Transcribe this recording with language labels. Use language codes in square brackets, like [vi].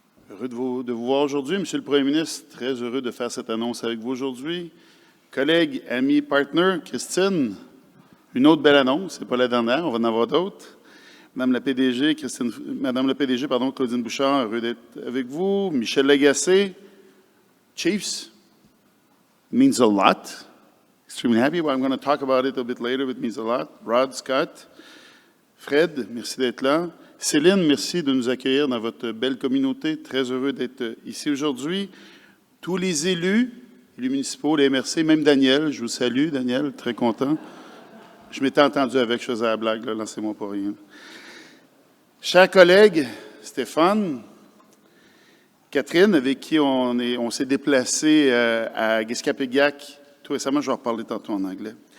[fr] Heureux de vous voir aujourd'hui. Monsieur le Premier ministre, très heureux de faire cette annonce avec vous aujourd'hui. Collègues, amis, partner, Christine, une autre belle annonce, ce n'est pas la dernière, on va en avoir d'autres. Madame la PDG, Claudine Bouchard, heureux d'être avec vous. [en] Michel Lagacé, Chiefs, means a lot. Extremely happy. Well, I'm going to talk about it a bit later, but it means a lot. [fr] Rod, Scott, Fred, merci d'être là. Céline, merci de nous accueillir dans votre belle communauté. Très heureux d'être ici aujourd'hui. Tous les élus municipaux, les MRC, même Daniel, je vous salue, Daniel, très content. Je m'étais entendu avec, je faisais la blague, là, lancez-moi pas rien. Chers collègues, Stéphane, Catherine, avec qui on s'est déplacé à Guescapéguac, tout récemment, je vais en reparler tantôt en anglais.